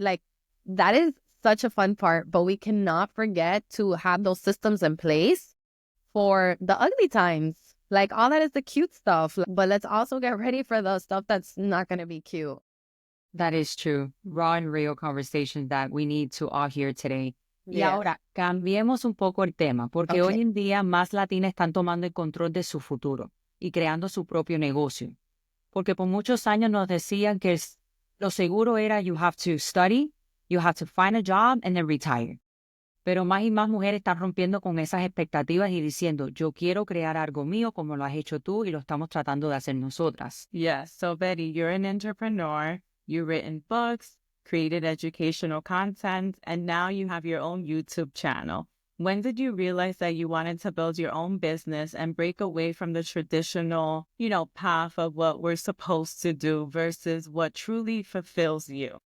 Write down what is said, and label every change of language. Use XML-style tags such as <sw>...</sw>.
<en>Like that is such a fun part, but we cannot forget to have those systems in place for the ugly times. Like all that is the cute stuff, but let's also get ready for the stuff that's not going to be cute. That is true. Raw and real conversations that we need to all hear today. Y Yeah.</en> <es>ahora, cambiemos un poco el tema, porque hoy en día más latinas están tomando el control de su futuro y creando su propio negocio. Porque por muchos años nos decían que lo seguro era</es> <en>you have to study, you have to find a job, and then retire.</en> <es>Pero más y más mujeres están rompiendo con esas expectativas y diciendo, yo quiero crear algo mío como lo has hecho tú y lo estamos tratando de hacer nosotras.</es> <en>Yes. So Betty, you're an entrepreneur. You've written books, created educational content, and now you have your own YouTube channel. When did you realize that you wanted to build your own business and break away from the traditional, path of what we're supposed to do versus what truly fulfills you?</en>